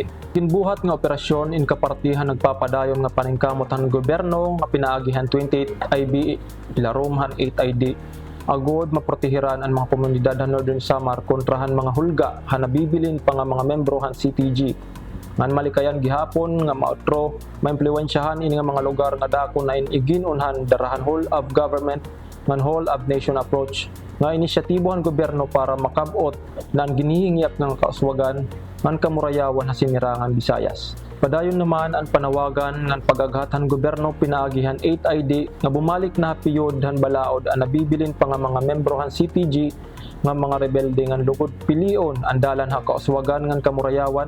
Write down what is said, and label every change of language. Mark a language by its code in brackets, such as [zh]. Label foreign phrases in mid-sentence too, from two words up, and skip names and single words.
[war] Ginbuhat nga operasyon in kapartihan nagpapadayon nga paningkamot han gobyerno nga pinaagihan 28 IB ilarom han 8 ID agod maprotehiran ang mga komunidad han Northern Samar kontrahan mga hulga han nabibilin pa nga mga membro han CTG. Ngan malikayan gihapon nga maotro maimpluwensyahan ini nga mga lugar nga dako na iginunhan darahan [en] whole of government [war] ngan [en] whole of nation approach [war] nga inisyatibo ang gobyerno para makabot na ang ginihingyap ng kauswagan ngan kamurayawan sa sinirangan Visayas. Padayon naman ang panawagan ng pag-aghatan gobyerno pinaagihan 8 ID nga bumalik na piyod han balaod ang nabibilin pa nga mga membro han CTG nga mga rebelde ngan lugod pilion ang dalan ha kauswagan ngan kamurayawan.